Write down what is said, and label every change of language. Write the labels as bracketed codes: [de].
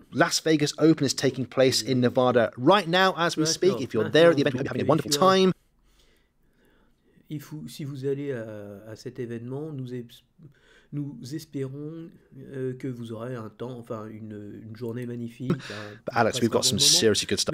[en] Las Vegas Open is taking place in Nevada right now as we speak. If you're there at the event, you're having a wonderful time. [fr] Si vous allez à cet événement, nous espérons que vous aurez un temps, enfin une journée magnifique. [en] But Alex, we've got some seriously good stuff.